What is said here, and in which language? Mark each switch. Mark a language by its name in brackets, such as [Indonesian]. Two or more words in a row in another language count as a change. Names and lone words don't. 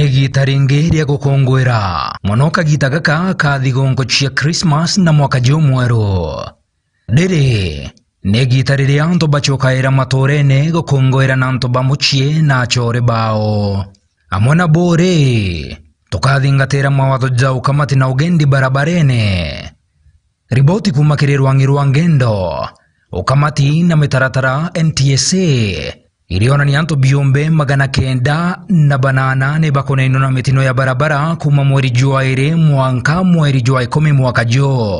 [Meru] Negitaringe ria gukongwera monoka gitagaka ka thigongo cia Christmas na mwaka jomweru. Dere negitariria anto bachokaira matorene gukongwera na anto bamuchie na chore bao. Amona bore tukathingatira mawatho jau kamati na ugendi barabarene. Riboti kumakirirwa ngirwa ngendo ukamati na mitaratara NTSA iliona ni anto biombe 908 bakonaino na mitino ya barabara kuma mweri jua ire mwanka mweri jua 10 mwaka jo.